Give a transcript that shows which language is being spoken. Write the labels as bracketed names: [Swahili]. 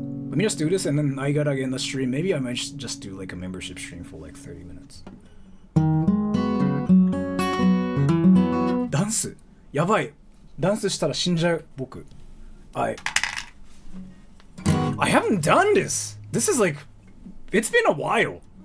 [English] Let me just do this and then I gotta get in the stream. Maybe I might just do like a membership stream for like 30 minutes. [Japanese] ダンスやばいダンスしたら死んじゃう僕 [English] I haven't done this. This is like it's been a while.